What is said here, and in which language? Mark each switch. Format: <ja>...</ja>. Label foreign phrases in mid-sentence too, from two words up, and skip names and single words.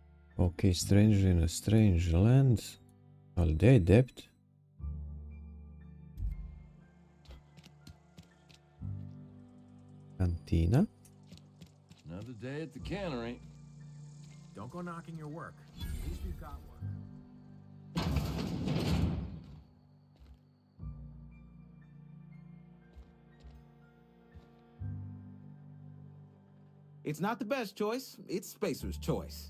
<en>Ok, Stranger in a Strange Land.</en> <hr>Ali gdje je Dept? Kantina?</hr> <en>Another day at the cannery. Don't go knocking your work. At least we've got work. It's not the best choice, it's Spacer's choice.</en>